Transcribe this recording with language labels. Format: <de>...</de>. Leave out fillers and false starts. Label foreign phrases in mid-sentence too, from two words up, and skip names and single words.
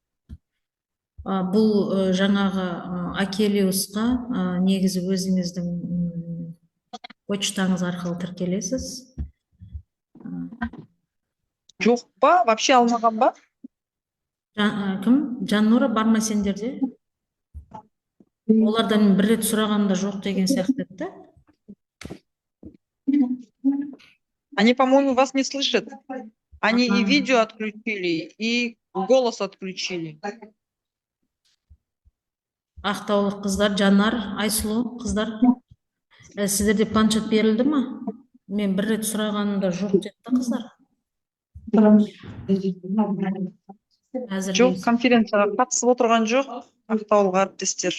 <kk>Бұл жаңағы Акелиусқа негізі өзіңіздің почтаңыз арқылы тіркелесіз. Жоқ па? Вообще алмаған ба? Кім? Жаннура бар ма сендерде? Олардан бір рет сұрағанда жоқ деген сияқты еді.</kk> <ru>Они, по-моему, вас не слышат. Они и видео отключили, и голос отключили.</ru> <kk>Ақтаулық қыздар, Жанар, Айсұлу қыздар, сіздерде планшет берілді ма? Мен бір рет сұрағанымда жоқ деді қыздар. Жоқ, конференцияға қатысып отырған жоқ, ақтаулық әріптестер.</kk>